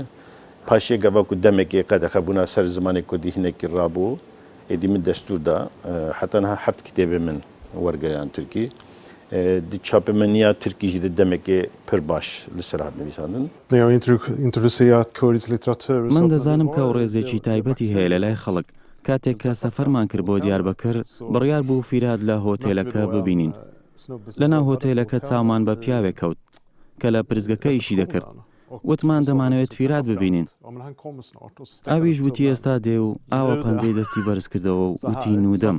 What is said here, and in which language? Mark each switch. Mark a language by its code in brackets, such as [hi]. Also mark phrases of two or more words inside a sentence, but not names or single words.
[ku] Paşê gava ku demekê qede xebûna ser zimanê Kurdî hinekî rabû êdî min destûr da heta niha heft kitêbê min wergeriyan Tirkî. Di çapemeniya Tirkî jî di demekê pir baş li ser hat nivîsandin. [ckb] من دەزانم کە ئەو ڕێزێکی تایبەتی هەیە لە لای خەڵک. کاتێک کە سەفەرمان کرد بۆ دیاربەکر بڕیار بوو فیرات لە هۆتێلەکە ببینین. لەناو هۆتێلەکە چاومان بە پیاوێک کەوت کە لە پرزگەکە ئیشی دەکرد. وتمان دەمانەوێت فیرات ببینین. ئاویش وتی ئێستا دێ و ئاوە پەنجەی دەستی بەرز کردەوە و وتی نودەم.